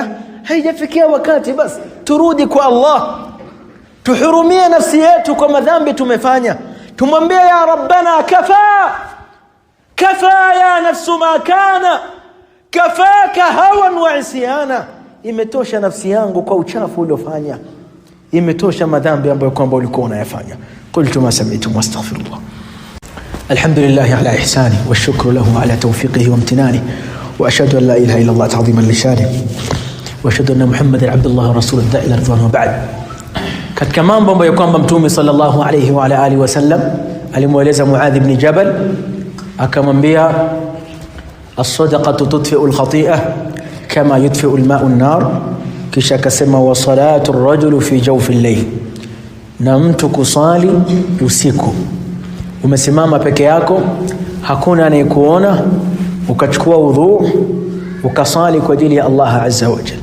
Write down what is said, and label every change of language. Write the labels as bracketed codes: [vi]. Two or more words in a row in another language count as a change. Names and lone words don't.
[sw] Haijafikia wakati basi turudi kwa Allah, tuhurumie nafsi yetu kwa madhambi tumefanya, tumwambie [ar] يا ربنا كفى يا نفس ما كان كفاك هوان وعصيانا. [sw] Imetosha nafsi yangu kwa uchafu uliofanya, imetosha madhambi ambayo kwamba ulikuwa unayafanya. [ar] قلت ما سمعتم وأستغفر الله. الحمد لله على إحسانه والشكر له على توفيقه وامتنانه، وأشهد أن لا إله إلا الله تعظيما لشأنه، وأشهد أن محمدا عبد الله ورسوله الداعي إلى رضوانه وبعد. [sw] Katika mambo ambayo kwamba Mtume [ar] صلى الله عليه وعلى آله وسلم [sw] alimueleza Muadh ibn Jabal, akamwambia [ar] الصدقة تطفئ الخطيئة كما يطفئ الماء النار, [sw] kisha akasema [ar] وصلاة الرجل في جوف الليل, [sw] na mtu kusali usiku, umesimama peke yako, hakuna anayekuona, ukachukua udhu ukasali kwa ajili ya Allah [ar] عز وجل.